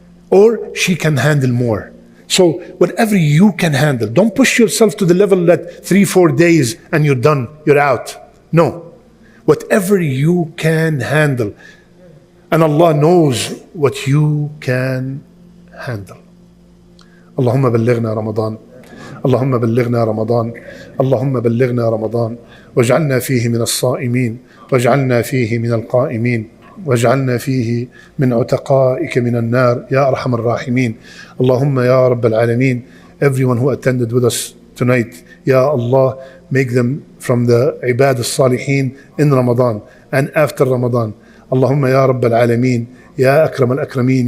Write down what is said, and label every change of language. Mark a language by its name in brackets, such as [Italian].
[English] Or she can handle more. So whatever you can handle, don't push yourself to the level that 3-4 days and you're done, you're out. No. Whatever you can handle. And Allah knows what you can handle. [Arabic] Allahumma ballighna Ramadan. اللهم بلغنا رمضان اللهم بلغنا رمضان واجعلنا فيه من الصائمين واجعلنا فيه من القائمين واجعلنا فيه من عتقائك من النار يا أرحم الراحمين اللهم يا رب العالمين. [English] Everyone who attended with us tonight, Ya Allah, make them from the [Arabic] عباد الصالحين [English] in Ramadan and after Ramadan. [Arabic] اللهم يا رب العالمين يا أكرم الأكرمين.